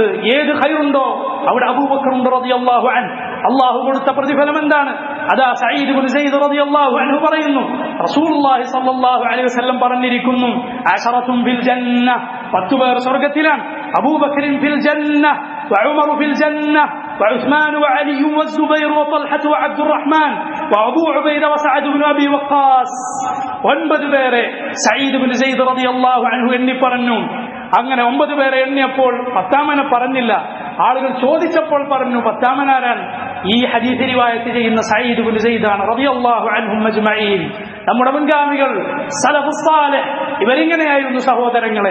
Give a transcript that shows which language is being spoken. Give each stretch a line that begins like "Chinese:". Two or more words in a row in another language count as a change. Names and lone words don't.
Malayalam: ഏത് ഖൈറുണ്ടോ അവിടെ അബൂബക്കർ ഉണ്ട്
Arabic: رضي الله عنه.
Malayalam: അള്ളാഹു കൊടുത്ത പ്രതിഫലം എന്താണ്? അതാ സഈദ് ഇബ്നു സയ്യിദ്
Arabic: رضي الله عنه
Malayalam: പറയുന്നു,
Arabic: رسول الله صلى الله عليه وسلم
Malayalam: പറഞ്ഞിരിക്കുന്നു,
Arabic: عشرة في الجنة,
Malayalam: 10 പേർ സ്വർഗ്ഗത്തിലാണ്.
Arabic: أبو بكر في الجنة وعمر في الجنة وعثمان وعلي والزبير وطلحة وعبد الرحمن وأبو عبيدة وسعد بن أبي وقاص.
Malayalam: 9 പേരെ സഈദ് ഇബ്നു സയ്യിദ്
Arabic: رضي الله عنه
Malayalam: എണ്ണി പറഞ്ഞു. അങ്ങനെ 9 പേരെ എണ്ണിയപ്പോൾ 10ാമനെ പറഞ്ഞില്ല. ആളുകൾ ചോദിച്ചപ്പോൾ പറഞ്ഞു 10ാമനാരാണ്? ഈ ഹദീസ് റിവായത്ത് ചെയ്യുന്ന സഈദ് ഇബ്നു സയ്യിദ് ആണ്
Arabic: رضي الله عنهم أجمعين.
Malayalam: നമ്മുടെ മുൻഗാമികൾ
Arabic: السلف الصالح
Malayalam: ഇവരിങ്ങനെയായിരുന്നു സഹോദരങ്ങളെ.